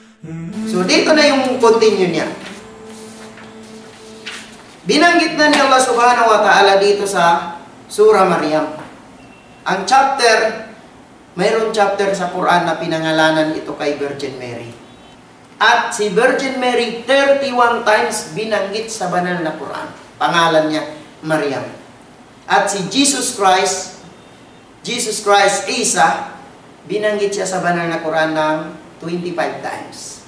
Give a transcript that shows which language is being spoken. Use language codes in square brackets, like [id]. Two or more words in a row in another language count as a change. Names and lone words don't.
[tl] So, dito na yung continue niya. Binanggit na ni Allah [ar] سبحانه وتعالى [tl] dito sa Surah Maryam. Ang chapter, mayroon chapter sa Quran na pinangalanan ito kay Virgin Mary. At si Virgin Mary, 31 times binanggit sa banal na Quran. Pangalan niya, Maryam. At si Jesus Christ Isa, binanggit siya sa banal na Quran ng 25 times.